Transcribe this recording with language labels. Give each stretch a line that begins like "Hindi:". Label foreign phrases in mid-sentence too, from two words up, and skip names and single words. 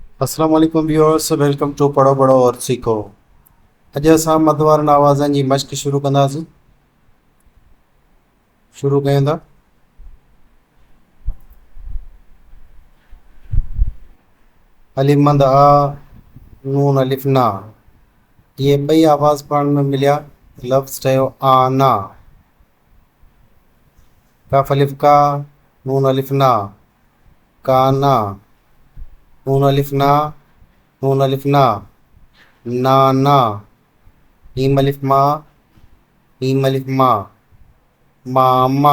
Arabic: السلام عليكم
English: viewers, welcome to पढ़ो पढ़ो और सीखो।
Sindhi: अॼु असां मद वारनि आवाज़नि जी मश्क शुरू कंदासीं। शुरू कयूं था। अलिफ मद आ, नून अलिफ ना। ये ॿई आवाज़ पाण में मिलिया, लफ़्ज़ ठहियो आना। कफ अलिफ का, नून अलिफ ना, काना। नून अलिफ ना, नून अलिफ ना, नाना। मीम अलिफ मा, मीम अलिफ मा, मामा।